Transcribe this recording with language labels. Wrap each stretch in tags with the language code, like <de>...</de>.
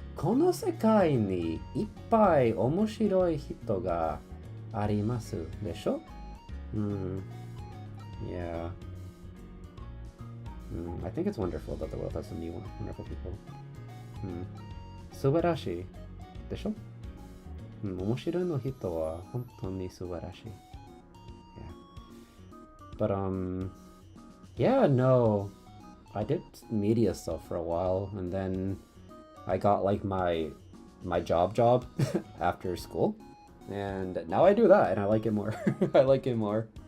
<ja>この世界にいっぱい面白い人がありますでしょ？</ja> <en>Yeah. I think it's wonderful that the world has so many wonderful people.</en> <ja>素晴らしいでしょ？面白いの人は本当に素晴らしい。</ja> <en>Yeah. But yeah, no, I did media stuff for a while, and then I got like my job after school, and now I do that, and I like it more. I like it more.</en>